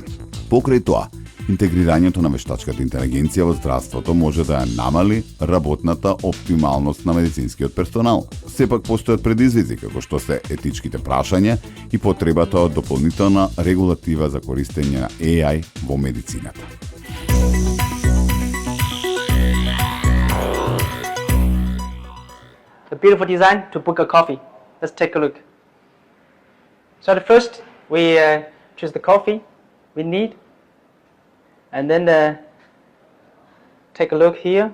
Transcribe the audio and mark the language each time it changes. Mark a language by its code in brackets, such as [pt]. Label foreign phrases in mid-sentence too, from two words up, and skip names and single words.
[mk] Покрај тоа, интегрирањето на вештачката интелигенција во здравството може да ја намали работната оптималност на медицинскиот персонал. Сепак постојат предизвици како што се етичките прашања и потребата од дополнителна регулатива за користење на AI во медицината. [en] The beautiful design to book a coffee. Let's take a look. So at first we choose the coffee we need, and then take a look here.